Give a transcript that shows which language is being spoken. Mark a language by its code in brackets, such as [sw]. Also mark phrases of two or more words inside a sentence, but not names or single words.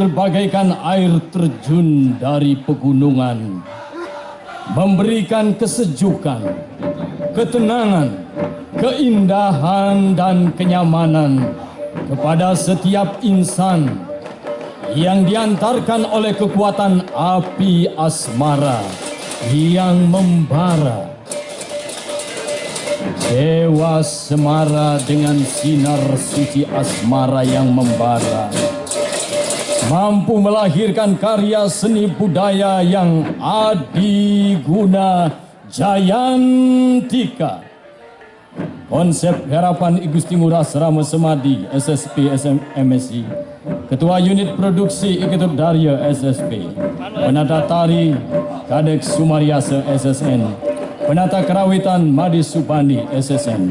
[id] bagaikan air terjun dari pegunungan, memberikan kesejukan, ketenangan, keindahan dan kenyamanan kepada setiap insan yang diantarkan oleh kekuatan api asmara yang membara. Dewa Semara dengan sinar suci asmara yang membara mampu melahirkan karya seni budaya yang adiguna jayantika. Konsep harapan I Gusti Ngurah Rama Semadi SSP MSI, Ketua Unit Produksi I Ketut Darya SSP, Penata Tari Kadek Sumariasa SSN, Penata Kerawitan Madi Subandi SSN.